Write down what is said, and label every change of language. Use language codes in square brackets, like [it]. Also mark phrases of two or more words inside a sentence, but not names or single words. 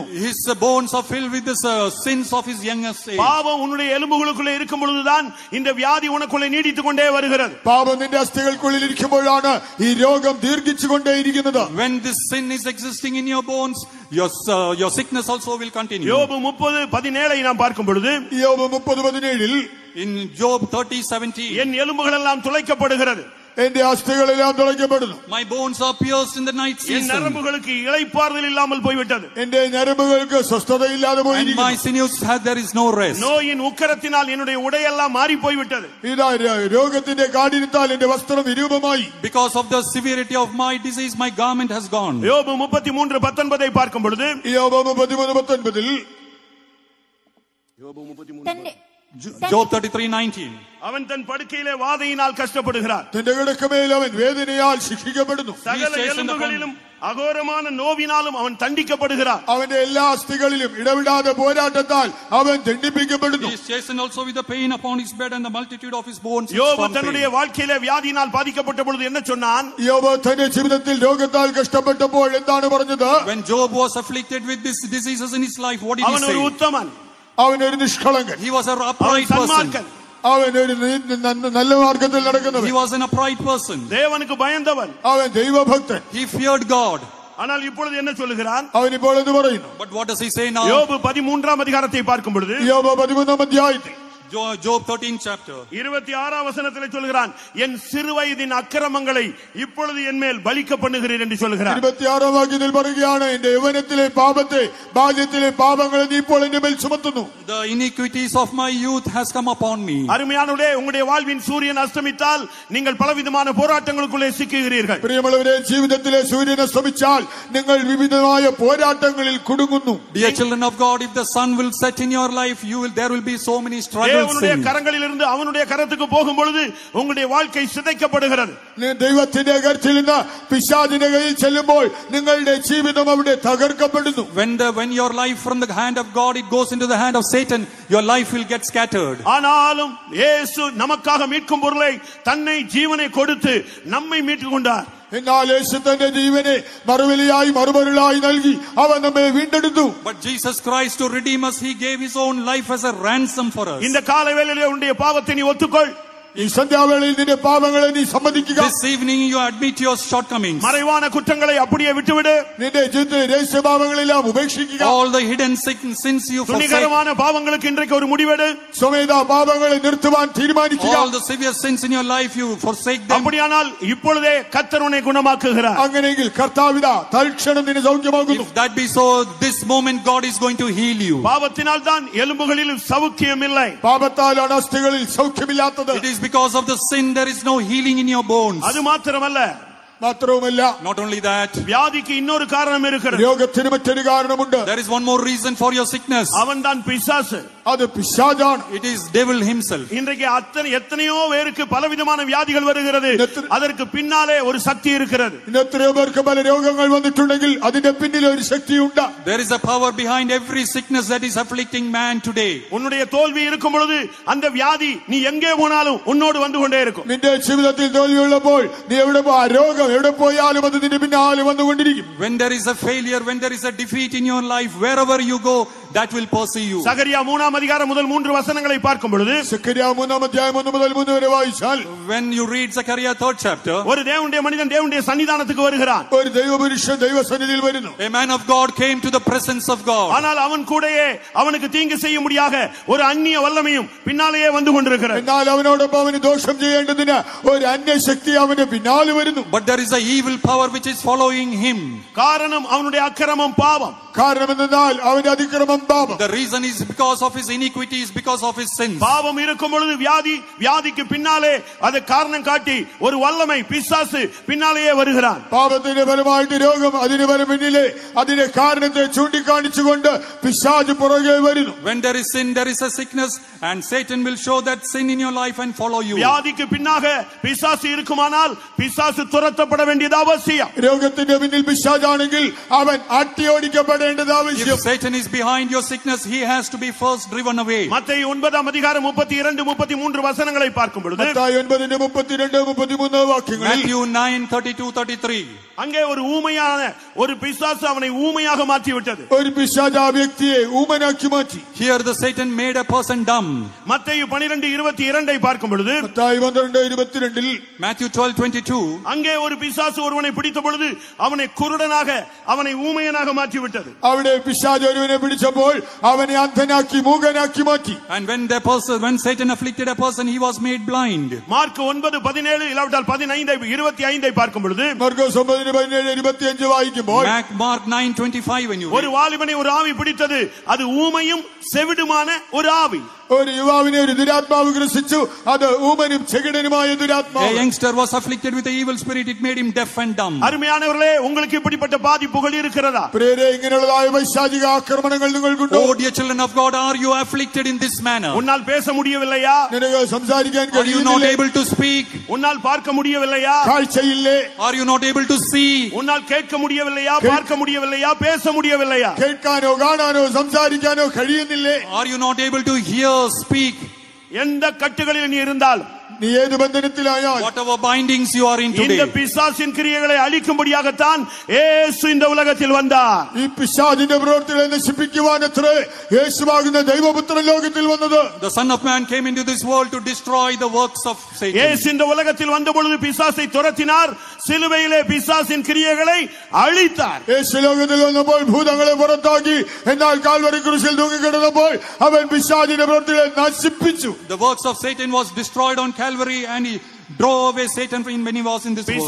[en] His bones are filled with the sins of his youngest age. [ta] பாவம் உன்னுடைய எலும்புகளுக்குள்ளே இருக்கும் பொழுதுதான் இந்த வியாதி உனக்குள்ளே நீடித்துக் கொண்டே வருகிறது. [ml] പാപം നിന്റെ അസ്ഥികൾക്കുള്ളിൽ ഇരിക്കുമ്പോഴാണ് ഈ രോഗം ദീർഘിച്ചുകൊണ്ടേയിരിക്കുന്നത്. [en] When this sin is existing in your bones, your sickness also will continue. [ta] யோபு 30:17 நாம் பார்க்கும் பொழுது [ml] യോബ് 30:17 [en] In Job 30:17 [ta] என் எலும்புகள் எல்லாம் துளைக்கப்படுகிறது. [ml] എന്റെ അസ്ഥികളെല്ലാം തുളയ്ക്കപ്പെടുന്നു. [en] My bones are pierced in the night [ta] என் [en] season. [ta] நரம்புகளுக்கு இளைப்பாறுதல் இல்லாமல் போய்விட்டது. [ml] എന്റെ ഞരമ്പുകൾക്ക് സ്വസ്ഥതയില്ലാതെ [en] And my [ml] പോയിരിക്കുന്നു. [en] sinews there is no rest. [ta] நோயின் உக்கரத்தினால் என்னுடைய உடையெல்லாம் மாறி போய்விட்டது. [ml] ഇതാ രോഗത്തിന്റെ കാഠിന്യത്താൽ എന്റെ വസ്ത്രം വിരൂപമായി. [en] Because of the severity of my disease, my garment has gone. [ta] யோபு 33:19 பார்க்கும் பொழுது [ml] യോബ് 33:19 [en] Job 33:19. [ta] அவன் தன் படுக்கையிலே வாதையினால் கஷ்டப்படுகிறார். [ml] തന്റെ കിടക്കമേൽ അവൻ വേദനയാൽ ശിക്ഷിക്കപ്പെടുന്നു. [ta] சகல எலும்புகளிலும் அகோரமான நோவினாலும் அவன் தண்டிக்கப்படுகிறார். [ml] അവന്റെ എല്ലാ അസ്ഥികളിലും ഇടവിടാതെ പോരാട്ടത്താൽ അവൻ ദണ്ഡിപ്പിക്കപ്പെടുന്നു. [en] He is chastened also with the pain upon his bed and the multitude of his bones. [ta] யோபு தன்னுடைய வாழ்க்கையிலே வியாதியினால் பாதிக்கப்பட்ட பொழுது என்ன சொன்னான்? [ml] യോബ് തന്റെ ജീവിതത്തിൽ രോഗത്താൽ കഷ്ടപ്പെട്ടപ്പോൾ എന്താണ് പറഞ്ഞത്? [en] When Job was afflicted with these diseases in his life, what did he [ta] அவன் ஒரு [en] say? [ta] உத்தமன், [ml] അവൻ ഒരു നിഷ്കളങ്കൻ, [en] He was an [ta] அவன் [en] upright person. [ta] சன்மார்க்கன், [ml] അവൻ ഒരു നല്ല മാർഗത്തിൽ നടക്കുന്നവൻ, [en] He was an upright person. [ta] தேவனுக்கு பயந்தவன். [ml] അവൻ ദൈവഭക്തൻ. [en] He feared God. [ta] ஆனால் இப்பொழுது என்ன சொல்லுகிறான்? [ml] അവൻ ഇപ്പോൾ എന്ത് പറയുന്നു? [en] But what does he say now? [ta] யோபு 13 அதிகாரத்தை பார்க்கும் பொழுது [ml] യോബ് 13 അധ്യായത്തിൽ [en] Job 13 chapter. [ta] 26 வசனத்திலே சொல்கிறான், என் சிறுவயதின் அக்கிரமங்களை இப்பொழுது என் மேல் பலிக்க பண்ணுகிறீர் என்று சொல்கிறார். [ml] 26 വാക്യത്തിൽ പറയുകയാണ്, എന്റെ യൗവനത്തിലെ പാപത്തെ ബാല്യത്തിലെ പാപങ്ങളെ നീ ഇപ്പോൾ എന്റെ മേൽ ചുമത്തുന്നു. [en] The iniquities of my youth has come upon me. [ta] அருமையானவர்களே, உங்களுடைய வாழ்வின் சூரியன் அஸ்தமித்தால் நீங்கள் பலவிதமான போராட்டங்களுக்குள்ளே சிக்குகிறீர்கள். [ml] പ്രിയമുള്ളവരെ, ജീവിതത്തിലെ സൂര്യൻ അസ്തമിച്ചാൽ നിങ്ങൾ വിവിധമായ പോരാട്ടങ്ങളിൽ കുടുങ്ങുന്നു. [en] Dear children of God, if the sun will set in your life, there will be so many struggles. [ta] தேவனுடைய கரங்களில் இருந்து அவனுடைய கரத்துக்கு போகும் பொழுது உங்களுடைய வாழ்க்கை சிதைக்கப்படுகிறது. [ml] ദൈവത്തിന്റെ കരത്തിൽ നിന്ന് പിശാചിന്റെ കയ്യിൽ ചെല്ലുമ്പോൾ നിങ്ങളുടെ ജീവിതം അവിടെ തകർക്കപ്പെടുന്നു. [en] When your life from the hand of God it goes into the hand of Satan, your life will get scattered. [ta] ஆனாலும் இயேசு நமக்காக மீட்கும் பொருளை தன்னை ஜீவனை கொடுத்து நம்மை மீட்டுக் கொண்டார். [ml] എന്നാൽ യേശു തന്റെ ജീവനെ മറുവിലയായി മറുപൊരുളായി നൽകി അവൻ നമ്മെ വീണ്ടെടുത്തു. [en] But Jesus Christ, to redeem us, he gave his own life as a ransom for us. [ta] இந்த காலைவேளையிலே உன்னுடைய பாவத்தை நீ ஒத்துக்கொள். [ml] ഈ സന്ധ്യാവേളയിൽ നിന്റെ പാപങ്ങളെ നീ സമ്മതിക്കുക. [en] This evening you admit your shortcomings. [ta] மறைவான குற்றங்களை அப்படியே விட்டுவிடு. [ml] നിന്റെ ജീവിതത്തിലെ രഹസ്യ പാപങ്ങളെല്ലാം ഉപേക്ഷിക്കുക. [en] All the hidden sins you forsake. [ta] துணிகரமான பாவங்களுக்கு இன்றைக்கு ஒரு முடிவெடு. [ml] സ്വമേധ പാപങ്ങളെ നിർത്തുവാൻ തീരുമാനിക്കുക. [en] All the severe sins in your life you forsake them. [ta] அப்படியானால் இப்பொழுதே கர்த்தர் உன்னை குணமாக்குகிறார். [ml] അങ്ങനെയെങ്കിൽ കർത്താവിതാ തൽക്ഷണം നിന്നെ സൗഖ്യമാക്കുന്നു. [en] If that be so, this moment God is going to heal you. [ta] பாவத்தினால் தான் எலும்புகளில் சவுக்கியம் இல்லை. [ml] പാപത്താലാണ് അസ്ഥികളിൽ സൗഖ്യമില്ലാത്തത്. [en] It is because of the sin there is no healing in your bones. [ta] அது மாத்திரமல்ல, [ml] മാത്രവുമല്ല, [en] Not only that, [ta] வியாதிக்கு இன்னொரு காரணம் இருக்கிறது. [ml] രോഗത്തിന് മറ്റൊരു കാരണമുണ്ട്. [en] there is one more reason for your sickness. [ta] அவன் தான் பிசாசு. [ml] അത് പിശാചാണ്. [en] It is devil himself. [ta] இன்றைக்கு எத்தனையோ பேருக்கு பலவிதமான வியாதிகள் வருகிறது. அதற்கு பின்னாலே ஒரு சக்தி இருக்கிறது. [ml] ഇന്ന് എത്രയോ പേർക്ക് പല രോഗങ്ങൾ വന്നിട്ടുണ്ടെങ്കിൽ അതിന്റെ പിന്നിൽ ഒരു ശക്തിയുണ്ട്. [en] There is a power behind every sickness that is afflicting man today. [ta] உன்னுடைய தோல்வி இருக்கும் பொழுது அந்த வியாதி நீ எங்கே போனாலும் உன்னோடு வந்து கொண்டே இருக்கும். [ml] നിന്റെ ജീവിതത്തിൽ തോൽവിയുള്ളപ്പോൾ നീ എവിടെ പോ, ആ രോഗം എവിടെ പോയാലും അത് നിന്റെ പിന്നാലെ വന്നുകൊണ്ടിരിക്കും. [en] When there is a failure, when there is a defeat in your life, wherever you go, that will pursue you. [ta] சகரியா 3 அதிகாரம் முதல் 3 வசனங்களை பார்க்கும் பொழுது, [ml] സെക്കറിയ 3 അധ്യായം 1 മുതൽ 3 വരെ വായിച്ചാൽ, [en] When you read Zechariah 3rd chapter, [ta] ஒரு தேவனுடைய மனிதன் தேவனுடைய சன்னிதானத்துக்கு வருகிறான். [ml] ഒരു ദൈവപുരുഷൻ ദൈവസന്നിധിയിൽ വരുന്നു. [en] a man of God came to the presence of God. [ta] ஆனால் அவன் கூடயே அவனுக்கு தீங்கு செய்யும்படியாக ஒரு அந்நிய வல்லமையும் பின்னாலேயே வந்து கொண்டிருக்கிறது. [ml] എന്നാൽ അവനോടൊപ്പം അവന് ദോഷം ചെയ്യേണ്ടതിന് ഒരു അന്യശക്തി അവന്റെ പിന്നാലെ വരുന്നു. [en] But there is a evil power which is following him. [ta] காரணம் அவனுடைய அக்கிரமம் பாவம். [ml] കാരണം എന്തെന്നാൽ അവന്റെ അതിക്രമം പാപം. [en] The reason is because of his iniquities, because of his sins. [ta] பாவம் இருக்கும் பொழுது வியாதிக்கு பின்னாலே அது காரணம் காட்டி ஒரு வல்லமை பிசாசு பின்னாலேயே வருகிறான். [ml] പാപത്തിന്റെ ഫലമായിട്ട് രോഗം, അതിന് പിന്നിലെ അതിന്റെ കാരണത്തെ ചൂണ്ടിക്കാണിച്ചുകൊണ്ട് പിശാച് പുറകെ വരുന്നു. [en] When there is sin, there is a sickness, and Satan will show that sin in your life and follow you. [ta] வியாதிக்கு பின்னாக பிசாசு இருக்குமானால் பிசாசு துரத்தப்பட வேண்டியது அவசியம். [ml] രോഗത്തിന്റെ പിന്നിൽ പിശാചാണെങ്കിൽ അവൻ അട്ടിയോടിക്കപ്പെടേണ്ടത് ആവശ്യം. [en] If Satan is behind your sickness, he has to be first driven away. [ta] மத்தேயு 9 அதிகாரம் 32 33 வசனங்களை பார்க்கும் பொழுது, [ml] മത്തായി 9:32-33 വാക്യങ്ങളിൽ, [en] Matthew 9:32-33. [ta] அங்கே ஒரு ஊமையான ஒரு பிசாசு அவனை ஊமையாக மாற்றி விட்டது. ஒரு பிசாசு [ml] ആ വ്യക്തിയെ ഊമനാക്കി മാറ്റി. [en] Here the Satan made a person dumb. [ta] மத்தேயு 12:22 பார்க்கும் பொழுது [ml] மத்தாയി 12:22 [en] Matthew 12:22 [ta] அங்கே ஒரு பிசாசு ஒருவனை பிடித்த பொழுது அவனை குருடனாக அவனை ஊமையனாக மாற்றி விட்டது. [ml] അവിടെ പിശാച് ഒരുവനെ പിടിച്ചപ്പോൾ അവനെ അന്ധനാക്കി മൂകനാക്കി മാറ്റി. [en] And when Satan afflicted a person, he was made blind. [ta] மார்க் 9:17 இல்லாவிட்டால் 15:25 பார்க்கும் பொழுது [ml] മാർക്കോസ് 9:17-25 വായിക്കുമ്പോൾ [en] Mark 9:25 when you [ta] ஒரு வாலிபனை ஒரு ஆவி பிடித்தது, அது ஊமையும் செவிடுமான ஒரு ஆவி. [ml] ഒരു യുവാവിനെ ഒരു ദുരാത്മാവ് ഗ്രസിച്ചു, അത് ഊമനും ചെകിടനുമായ [en] a [ml] ദുരാത്മാവ്. [en] youngster was afflicted with the evil spirit, it made him deaf and dumb. [ta] அருமையானவர்களே, உங்களுக்கு இப்படிப்பட்ட பாதிப்புகள் இருக்கிறதா? [ml] പ്രിയരേ, ഇങ്ങനെയുള്ളതായ വൈശാചിക ആക്രമണങ്ങൾ നിങ്ങൾക്കുണ്ടോ? [en] Oh dear children of God, are you afflicted in this manner? [ta] உன்னால் பேச முடியவில்லையா? [ml] നിനക്ക് സംസാരിക്കാൻ [en] Are you not [ml] കഴിയുന്നില്ലേ? [en] able to speak? [ta] உன்னால் பார்க்க முடியவில்லையா? [ml] കാഴ്ചയില്ലേ? [en] Are you not able to see? [ta] உன்னால் கேட்க முடியவில்லையா? பார்க்க முடியவில்லையா? பேச முடியவில்லையா? [ml] കേൾക്കാനോ കാണാനോ സംസാരിക്കാനോ കഴിയുന്നില്ലേ? [en] Are you not able to hear, speak? [ta] எந்த கட்டுகளில் நீ இருந்தால், [ml] നീ ഏത് ബന്ധനത്തിലായാൽ, [en] Whatever bindings you are in [ta] இந்த [en] today, [ta] பிசாசின் கிரியைகளை அழிக்கும்படியாகத்தான் இயேசு இந்த உலகத்தில் வந்தார். [ml] ഈ പിശാചിന്റെ പ്രവൃത്തികളെ നശിപ്പിക്കുവാനത്രേ യേശുവാകുന്ന ദൈവപുത്രൻ ലോകത്തിൽ വന്നത്. [en] the Son of Man came into this world to destroy the works of Satan. [ta] இயேசு இந்த உலகத்தில் வந்த பொழுது பிசாசை துரத்தினார், சிலுவையிலே பிசாசின் கிரியைகளை அழித்தார். [ml] യേശു ലോകത്തിൽ വന്നപ്പോൾ ഭൂതങ്ങളെ പുറത്താക്കി, എന്നാൽ കാൽവരി ക്രൂശിൽ തൂങ്ങിക്കിടന്നപ്പോൾ അവൻ പിശാചിന്റെ പ്രവൃത്തികളെ നശിപ്പിച്ചു. [en] The works of Satan was destroyed on Calvary, and he drove away Satan when he was in this world.